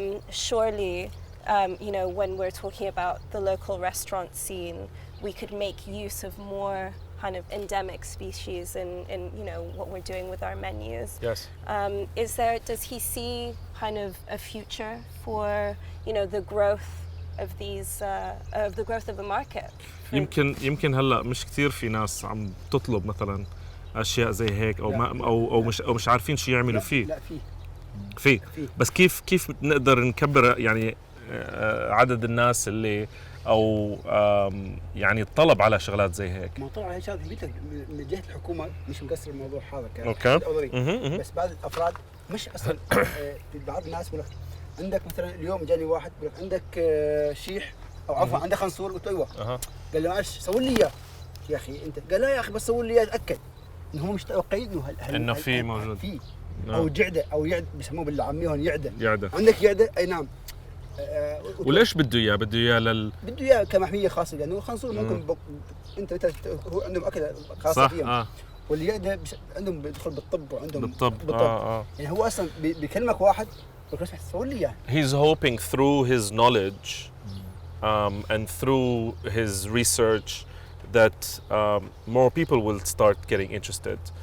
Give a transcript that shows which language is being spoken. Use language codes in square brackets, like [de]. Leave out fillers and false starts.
[en] Surely, when we're talking about the local restaurant scene, we could make use of more kind of endemic species in what we're doing with our menus. Yes. Does he see kind of a future for the growth of these of the growth of the market? [ar] يمكن هلا مش كثير في ناس عم تطلب مثلا اشياء زي هيك او مش عارفين شو يعملوا فيه. لا في بس كيف نقدر نكبر يعني عدد الناس اللي او يعني الطلب على شغلات زي هيك؟ موضوع على شغلات من جهه الحكومه مش مقصر الموضوع هذا اوكي. بس بعض الافراد مش اصلا بعض الناس بيقول عندك مثلا اليوم جاني واحد بيقول عندك شيح او عفوا عندك خنصور، قلت ايوه. قال لي معلش سوي لي اياه يا اخي انت. قال لا يا اخي بس سوي لي اياه اتاكد انه هم مش متوقعين انه في موجود في او جعده او يعد بيسموه بالعاميه هون يعده. يعده عندك يعده؟ اي نعم. وليش بده اياه؟ بده اياه كمحميه خاصه، لانه الخنصور ممكن انت هو عندهم اكله خاصه فيهم. واللي يقدر عندهم بيدخل بالطب وعندهم بالطب يعني هو اصلا بيكلمك واحد بيقول لك سوي لي اياه. [en] He's hoping through his knowledge and through his research that more people will start getting interested.